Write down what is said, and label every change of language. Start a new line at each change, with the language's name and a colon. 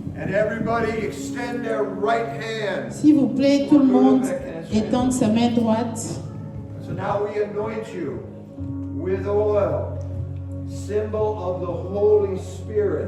English: And everybody extend their right hand.
French: S'il vous plaît, tout le monde étende sa main droite.
English: So now we anoint you with oil, symbol of the Holy Spirit.